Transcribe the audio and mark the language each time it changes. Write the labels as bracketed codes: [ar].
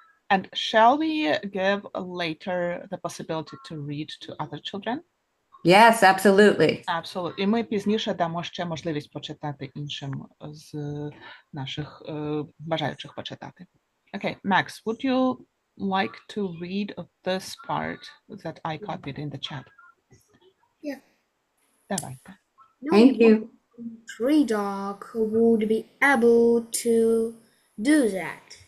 [en] And shall we give later the possibility to read to other children? Yes, absolutely. Absolutely. [uk] І ми пізніше дамо ще можливість почитати іншим з наших бажаючих почитати. [en] Okay, Max, would you like to read this part that I copied in the chat? Yeah. [uk] Давайте. [en] Thank you. Tree Dog would be able to do that.